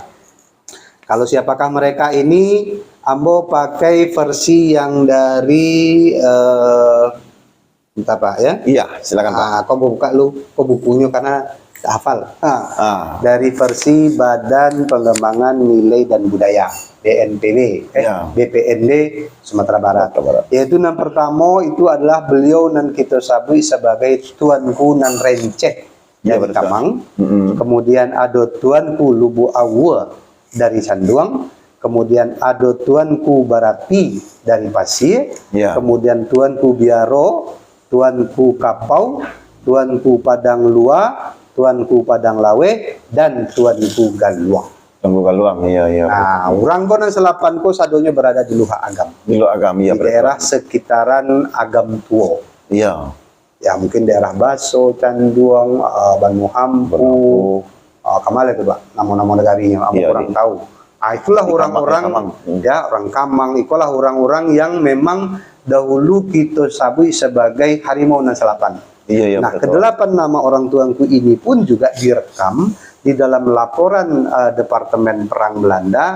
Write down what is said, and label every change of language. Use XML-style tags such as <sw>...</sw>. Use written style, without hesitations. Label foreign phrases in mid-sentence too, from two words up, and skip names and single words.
<id>Kalau siapakah mereka ini, Ambo pakai versi yang dari entah Pak ya? Iya, silakan Pak. Kau buka bukunya karena hafal. Dari versi Badan Pengembangan Nilai dan Budaya BNPB, BPND Sumatera Barat. Yaitu yang pertama itu adalah beliau</id> <min>nan kita sabui</min> <id>sebagai Tuanku Nan Renceh dari Kamang. Kemudian ada Tuanku Lubu Awa dari Sanduang. Kemudian ada Tuanku Barapi dari Pasir. Kemudian Tuanku Biaro, Tuanku Kapau, Tuanku Padang Lua, Tuanku Padang Lawe, dan Tuanku Galuang. Tuanku Galuang, iya.</id> <min>Nah, orang konan selapan ko sadonya berada di Luha Agam.</min> <id>Di Luha Agam, iya. Di daerah sekitaran Agam Tuo. Iya. Ya, mungkin daerah Baso, Canduang, Banu Hampu, Kamal itu Pak, nama-nama negarinya, aku Iya, kurang tahu. Itulah di orang-orang Kamang. ya orang Kamang, itulah orang-orang yang memang dahulu</id> <min>kita sabui</min> <id>sebagai harimau nan selatan. Iya, iya, Nah, betul. kedelapan nama orang tuanku ini pun juga direkam di dalam laporan Departemen Perang Belanda.</id>